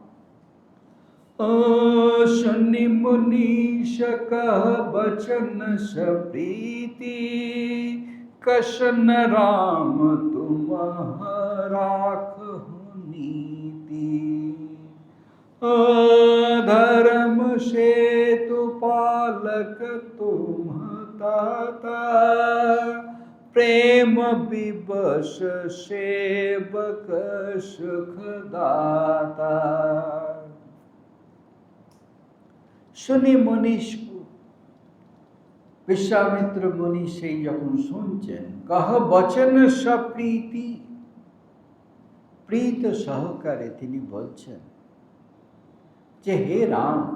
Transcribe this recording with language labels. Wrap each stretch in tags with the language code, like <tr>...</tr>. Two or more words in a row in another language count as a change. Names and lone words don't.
<awa>सुनि मुनीस कह बचन सप्रीति, कस न राम तुम राखहु नीति। धरम सेतु पालक तुम ताता, प्रेम विवश सेवक सुखदाता।</awa> <bn>শুনে মনীষ, বিশ্বামিত্র মুনি সেই যখন শুনছেন,</bn> <awa>कह बचन सप्रीति,</awa> <bn>প্রীত সহকারে তিনি বলছেন যে হে রাম,</bn>